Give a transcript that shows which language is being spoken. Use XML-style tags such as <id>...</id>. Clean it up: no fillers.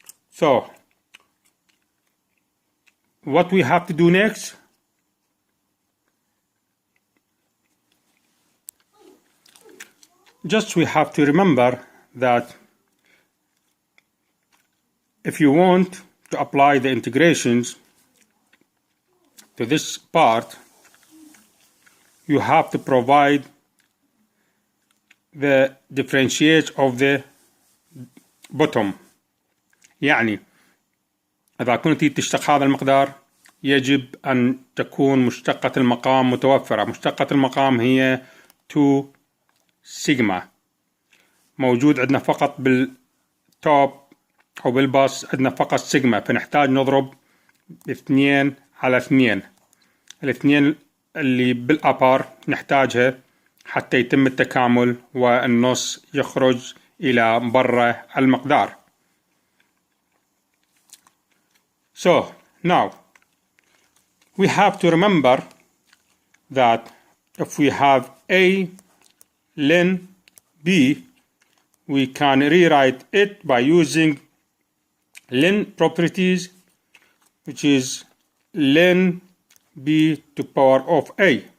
<en>So what we have to do next, just we have to remember that if you want to apply the integrations to this part, you have to provide the differentiate of the bottom.</en> <ar>يعني إذا كنت تشتق هذا المقدار يجب أن تكون مشتقة المقام متوفرة. مشتقة المقام هي 2 سيجما. موجود عندنا فقط بالتوب أو بالباص عندنا فقط سيجما، فنحتاج نضرب 2 على 2. الاثنين اللي بالأبار نحتاجها حتى يتم التكامل والنص يخرج إلى برا المقدار.</ar> <en>So now we have to remember that if we have a ln b, we can rewrite it by using ln properties, which is ln b to power of a.</en>